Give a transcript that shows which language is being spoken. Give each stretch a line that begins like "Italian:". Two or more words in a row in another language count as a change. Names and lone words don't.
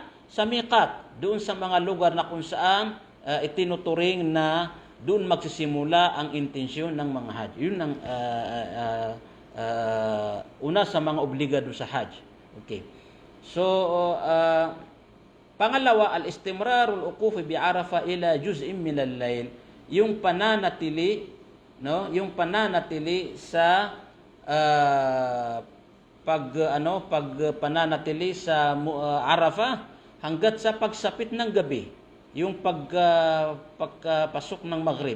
Filipino: Sa miqat. Doon sa mga lugar na kung saan itinuturing na doon magsisimula ang intensyon ng mga hajj. Yun ang una sa mga obligado sa hajj. Okay. So pangalawa,
Arabic: الاستمرار الوقوف بعرفة إلى جزء من الليل.
Filipino: Yung pananatili, no? Yung pananatili sa pananatili sa Arafah hanggat sa pagsapit ng gabi. Yung pagpasok ng Maghrib.